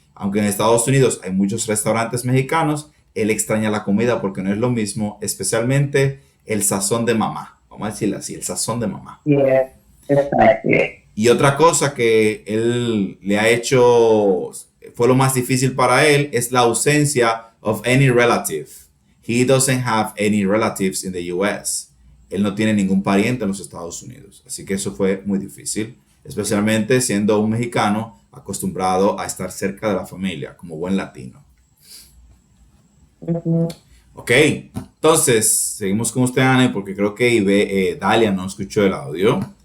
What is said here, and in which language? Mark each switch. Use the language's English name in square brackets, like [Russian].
[Spanish] Aunque en Estados Unidos hay muchos restaurantes mexicanos, él extraña la comida porque no es lo mismo, especialmente el sazón de mamá. Vamos a decirlo así, el sazón de mamá. [English] Yeah, exactly. [Spanish] Y otra cosa que él le ha hecho, fue lo más difícil para él, es la ausencia [English] of any relative. He doesn't have any relatives in the US. [Spanish] Él no tiene ningún pariente en los Estados Unidos. Así que eso fue muy difícil, especialmente siendo un mexicano acostumbrado a estar cerca de la familia, como buen latino. Mhm. Ok, entonces seguimos con usted, Ana, porque creo que Dalia no escuchó el audio.